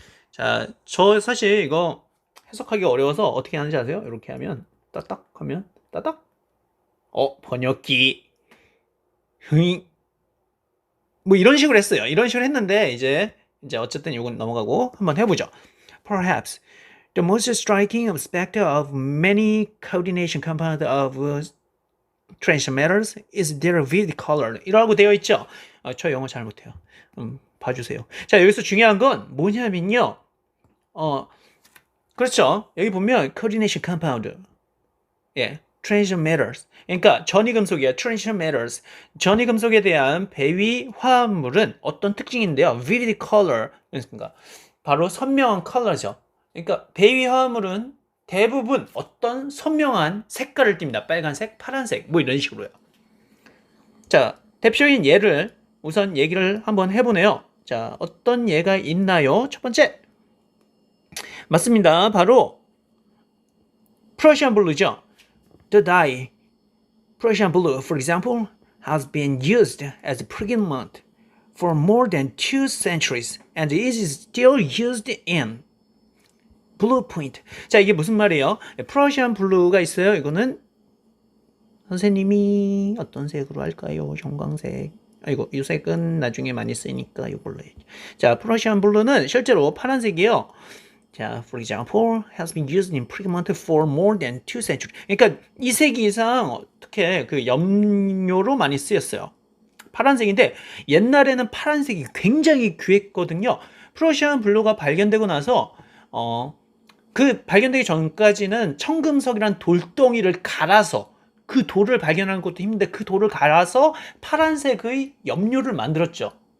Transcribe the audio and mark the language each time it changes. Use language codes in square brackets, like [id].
[ko] 자, 저 사실 이거 해석하기 어려워서 어떻게 하는지 아세요? 이렇게 하면 따딱 하면 따딱 번역기 흥. 뭐 이런 식으로 했어요. 이런 식으로 했는데 이제 어쨌든 이건 넘어가고 한번 해보죠. [en] Perhaps the most striking aspect of many coordination compounds of transition metals is their vivid color. [ko] 이라고 되어 있죠. 저 영어 잘 못해요. 봐주세요. 자, 여기서 중요한 건 뭐냐면요. 그렇죠. 여기 보면 [en] coordination compound. 예. transition metals. [ko] 그러니까 전이금속이야. [en] transition metals. [ko] 전이금속에 대한 배위 화합물은 어떤 특징인데요. [en] vivid color. [ko] 그러니까 바로 선명한 컬러죠. 그러니까 배위 화합물은 대부분 어떤 선명한 색깔을 띱니다. 빨간색, 파란색, 뭐 이런 식으로요. 자, 대표적인 예를 우선 얘기를 한번 해보네요. 자, 어떤 예가 있나요? 첫 번째. 맞습니다. 바로 프러시안 블루죠. [en] The dye Prussian blue, for example, has been used as a pigment for more than 2 centuries and is still used in blue point. [ko] 자, 이게 무슨 말이에요? 프러시안 블루가 있어요. 이거는 선생님이 어떤 색으로 할까요? 형광색. 이거 이 색은 나중에 많이 쓰니까 이걸로 해야지. 자, 프러시안 블루는 실제로 파란색이에요. [en] 자, for example, has been used in pigment for more than 2 centuries. [ko] 그러니까 2세기 이상 어떻게 그 염료로 많이 쓰였어요. 파란색인데 옛날에는 파란색이 굉장히 귀했거든요. 프러시안 블루가 발견되고 나서 그 발견되기 전까지는 청금석이란 돌덩이를 갈아서 그 돌을 발견하는 것도 힘든데 그 돌을 갈아서 파란색의 염료를 만들었죠.